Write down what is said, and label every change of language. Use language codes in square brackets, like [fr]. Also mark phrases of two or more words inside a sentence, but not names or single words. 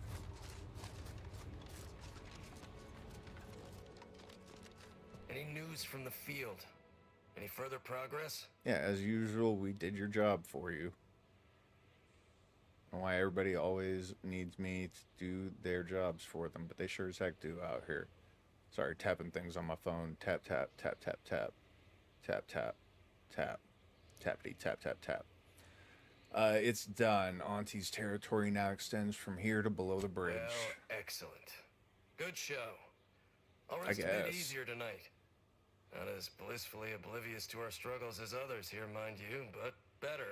[en] Any news from the field? Any further progress? Yeah, as usual, we did your job for you. And why everybody always needs me to do their jobs for them, but they sure as heck do out here. Sorry, tapping things on my phone. Tap, tap, tap, tap, tap. Tap, tap, tap. Tappity, tap, tap, tap. It's done. Auntie's territory now extends from here to below the bridge. Well, excellent. Good show. I'll rest a bit easier tonight. Not as blissfully oblivious to our struggles as others here, mind you, but better.